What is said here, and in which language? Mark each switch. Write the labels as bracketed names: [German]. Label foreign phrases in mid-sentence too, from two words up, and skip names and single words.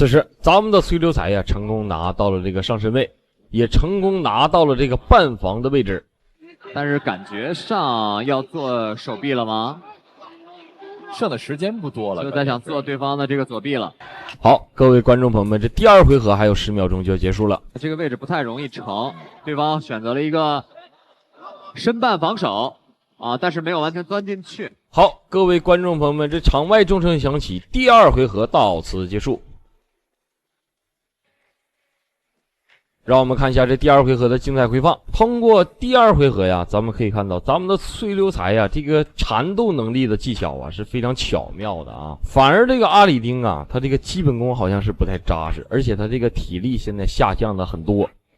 [Chinese] 此时咱们的崔流才呀，成功拿到了这个上身位，也成功拿到了这个半防的位置。但是感觉上要做手臂了吗？剩的时间不多了，就在想做对方的这个左臂了。好，各位观众朋友们，这第二回合还有10秒鐘就要結束了。這個位置不太容易成，對方選擇了一個身半防守啊，但是沒有完全鑽進去。好，各位觀眾朋友們，這場外鐘聲響起，第二回合到此結束。讓我們看一下這第二回合的精彩回放。通過第二回合呀，咱們可以看到咱們的崔流才呀，這個纏鬥能力的技巧啊是非常巧妙的啊。反而這個阿里丁啊，他這個基本功好像是不太扎實，而且他這個體力現在下降了很多。